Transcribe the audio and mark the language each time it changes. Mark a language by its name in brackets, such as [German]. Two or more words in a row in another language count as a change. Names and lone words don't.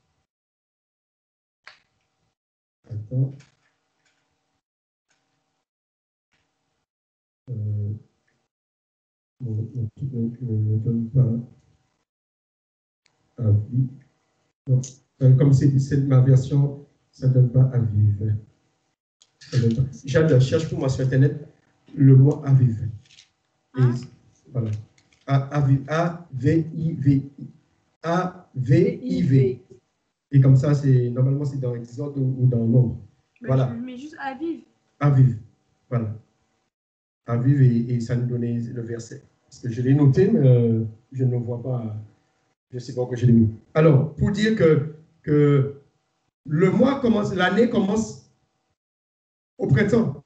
[French] Attends. Ne donne pas Aviv. Non, comme c'est ma version, ça ne donne pas Aviv. J'adore, cherche pour moi sur Internet le mot Aviv. Et voilà. A-V-I-V. A-V-I-V. Et comme ça, normalement, c'est dans Exode ou dans Nombre. Voilà. Mais juste Aviv. Aviv. Voilà. Aviv, et ça nous donnait le verset. Parce que je l'ai noté, mais je ne le vois pas. Je ne sais pas pourquoi je l'ai mis. Alors, pour dire que le mois commence, l'année commence au printemps.